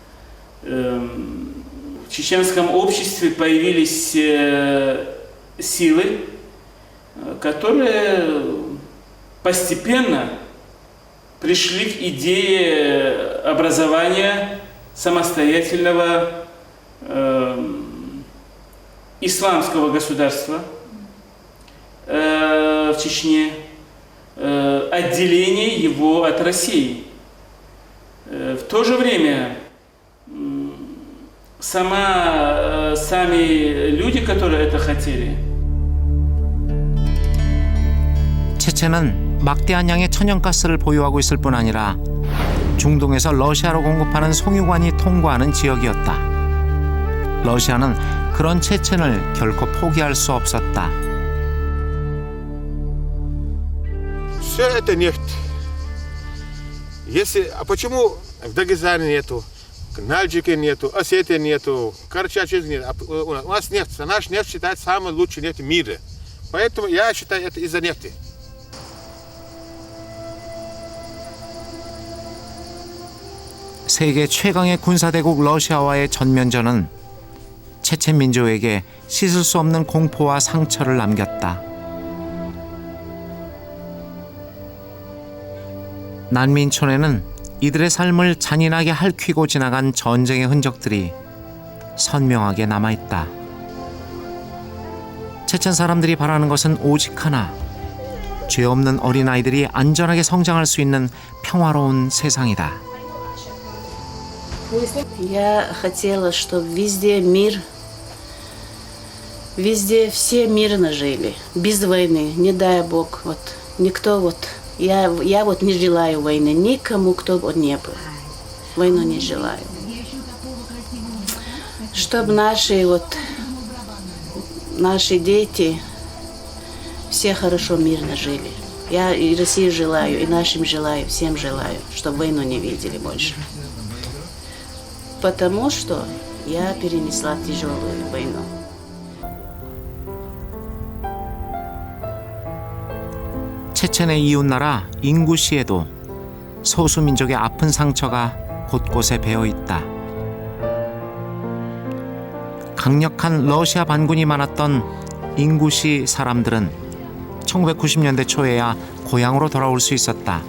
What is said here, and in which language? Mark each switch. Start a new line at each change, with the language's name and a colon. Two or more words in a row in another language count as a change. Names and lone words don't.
Russian: В чеченском обществе появились силы, которые постепенно пришли к идее образования самостоятельного исламского государства в Чечне, отделение его от России. В то же время сами люди, которые это хотели.
Korean: 체첸은 막대한 양의 천연가스를 보유하고 있을 뿐 아니라 중동에서 러시아로 공급하는 송유관이 통과하는 지역이었다. 러시아는 그런 체첸을 결코 포기할 수 없었다.
Russian: Все это нефть. А почему в Дагестане нету, в Нальчике нету, Осетии нету, Карачаеве нет? У нас нефть, наш нефть считается самой лучшей нефтью в мире. Поэтому я считаю, это из-за нефти.
Korean: 세계 최강의 군사대국 러시아와의 전면전은 체첸 민족에게 씻을 수 없는 공포와 상처를 남겼다. 난민촌에는 이들의 삶을 잔인하게 핥히고 지나간 전쟁의 흔적들이 선명하게 남아있다. 체첸 사람들이 바라는 것은 오직 하나, 죄 없는 어린아이들이 안전하게 성장할 수 있는 평화로운 세상이다.
Russian: Я хотела, чтобы везде мир, везде все мирно жили, без войны, не дай Бог, вот никто вот, я вот не желаю войны, никому, кто вот не был, войну не желаю. Чтобы наши дети все хорошо, мирно жили. Я и России желаю, и нашим желаю, всем желаю, чтобы войну не видели больше. Потому что я перенесла тяжелую войну.
Korean: 체첸의 이웃나라 인구시에도 소수민족의 아픈 상처가 곳곳에 배어있다. 강력한 러시아 반군이 많았던 인구시 사람들은 1990년대 초에야 고향으로 돌아올 수 있었다.